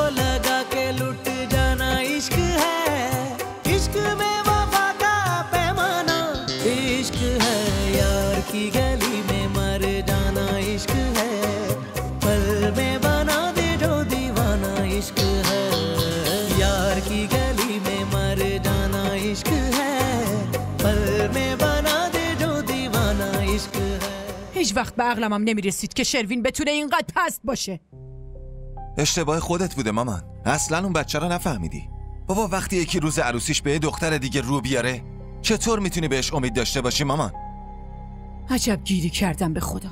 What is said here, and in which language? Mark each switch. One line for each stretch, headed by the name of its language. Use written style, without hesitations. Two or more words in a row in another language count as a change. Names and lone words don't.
Hindi: लगा के लुट जाना इश्क है इश्क में वफा का पैमाना इश्क है यार की गली में मर जाना इश्क है पल में बना दे जो दीवाना इश्क है यार की गली में मर जाना इश्क है पल में बना दे जो दीवाना इश्क है.
Persian: هیچ وقت به عقلم هم نمیرسید که شروین بتونه اینقدر پست باشه. اشتباه خودت بوده مامان. اصلا اون بچه رو نفهمیدی. بابا وقتی یکی روز عروسیش به دختر دیگه رو بیاره چطور میتونی بهش امید داشته باشی مامان؟ عجب گیری کردم به خدا.